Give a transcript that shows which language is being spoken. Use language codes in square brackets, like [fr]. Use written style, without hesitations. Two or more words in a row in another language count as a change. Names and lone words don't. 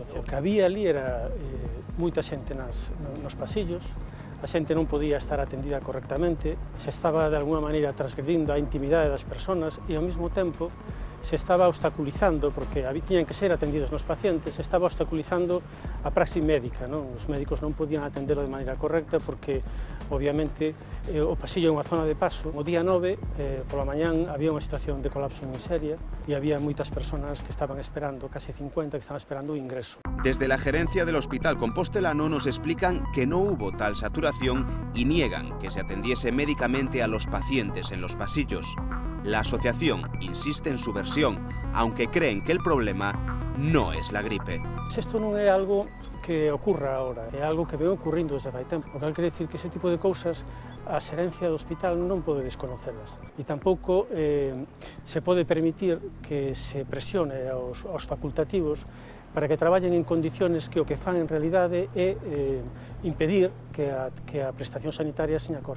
[gl] O que había ali era moita xente nos pasillos, a xente non podía estar atendida correctamente, se estaba de alguna maneira transgredindo a intimidade das persoas e ao mesmo tempo se estaba obstaculizando, porque tiñan que ser atendidos nos pacientes, se estaba obstaculizando a praxis médica, non? Os médicos non podían atendelo de maneira correcta porque, obviamente, o pasillo é unha zona de paso. O día 9, pola mañán, había unha situación de colapso en miseria e había moitas persoas que estaban esperando, casi 50, que estaban esperando o ingreso. [es] Desde la gerencia del Hospital Compostelano nos explican que no hubo tal saturación y niegan que se atendiese médicamente a los pacientes en los pasillos. La asociación insiste en su versión, aunque creen que el problema no es la gripe. [gl] Isto non é algo que ocurra ahora, é algo que veo ocurrindo desde fai tempo. O que quere decir que ese tipo de cousas a xerencia do hospital non pode desconocelas. E tampouco se pode permitir que se presione aos facultativos para que traballen en condiciones que o que fan en realidade é impedir que a prestación sanitaria seña correcta.